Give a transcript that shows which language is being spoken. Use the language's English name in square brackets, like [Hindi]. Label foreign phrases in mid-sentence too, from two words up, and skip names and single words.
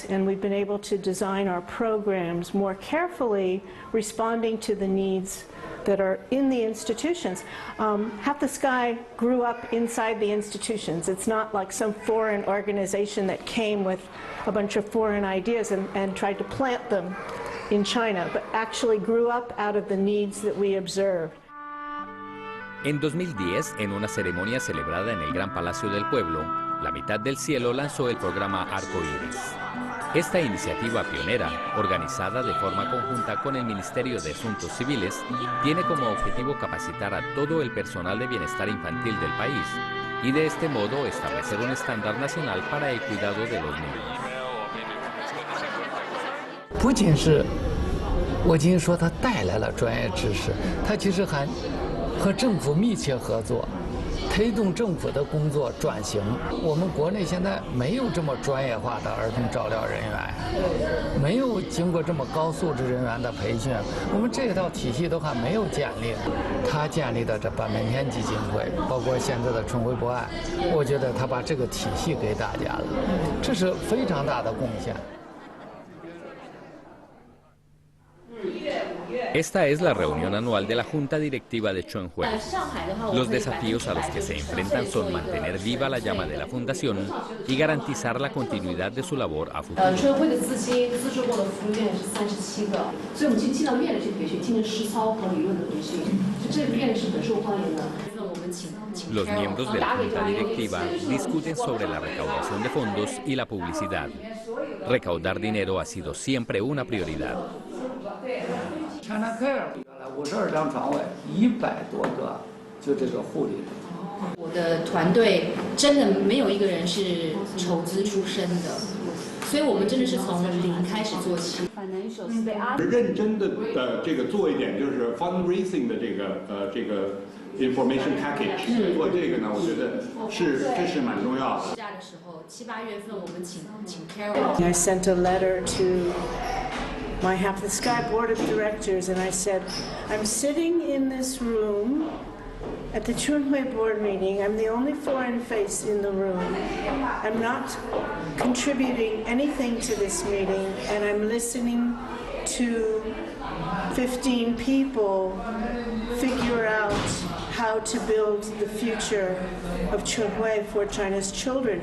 [English] And we've been able to design our programs more carefully, responding to the needs that are in the institutions. Half the Sky grew up inside the institutions. It's not like some foreign organization that came with a bunch of foreign ideas and tried to plant them in China, but actually grew up out of the needs that we observed. [Spanish] En 2010, en una ceremonia celebrada en el Gran Palacio del Pueblo, la Mitad del Cielo lanzó el programa Arcoíris. Esta iniciativa pionera, organizada de forma conjunta con el Ministerio de Asuntos Civiles, tiene como objetivo capacitar a todo el personal de bienestar infantil del país y de este modo establecer un estándar nacional para el cuidado de los niños. [Chinese] 不仅是我今天说它带来了专业知识，它其实还和政府密切合作，推动政府的工作转型。我们国内现在没有这么专业化的儿童照料人员，没有经过这么高素质人员的培训，我们这套体系都还没有建立。他建立的这半边天基金会，包括现在的春晖博爱，我觉得他把这个体系给大家了，这是非常大的贡献。 [Spanish] Esta es la reunión anual de la Junta Directiva de Chunhui. Los desafíos a los que se enfrentan son mantener viva la llama de la Fundación y garantizar la continuidad de su labor a futuro. Los miembros de la Junta Directiva discuten sobre la recaudación de fondos y la publicidad. Recaudar dinero ha sido siempre una prioridad. [Chinese] China Care 52张床位，100多个，就这个护理。我的团队真的没有一个人是筹资出身的，所以我们真的是从零开始做起。认真的这个做一点，就是 fundraising 的这个 [English] information package [Chinese] 做这个呢，我觉得这是蛮重要的。假的时候，7、8月份我们请 Carol。 [English] I sent a letter to my Half the Sky board of directors, and I said, I'm sitting in this room at the Chunhui board meeting. I'm the only foreign face in the room. I'm not contributing anything to this meeting, and I'm listening to 15 people figure out how to build the future of Chunhui for China's children.